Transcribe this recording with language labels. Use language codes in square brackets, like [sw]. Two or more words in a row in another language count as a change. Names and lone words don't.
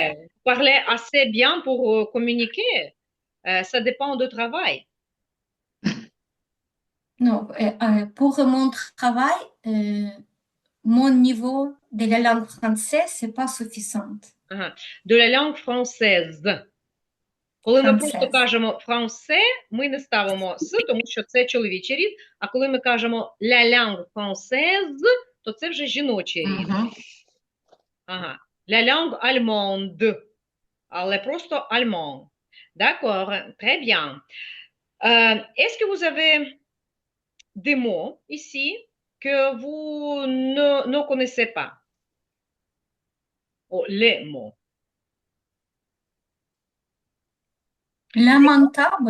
[fr] parlez, vous parlez assez bien pour communiquer. Ça dépend du travail. Non, pour mon travail, mon niveau de la langue française, c'est pas suffisant. Ага. De la langue française. [uk] Коли ми просто [fr] Française. [uk] кажемо франце, ми не ставимо с, тому що це чоловічий рід. А коли ми кажемо [fr] la langue française, [uk] то це вже жіночий рід. Mhm. Ага. [fr] La langue allemande. [uk] Але просто [fr] allemand. D'accord, très bien. Est-ce que vous avez des mots ici que vous ne connaissez pas? ou les mots. Lamentable.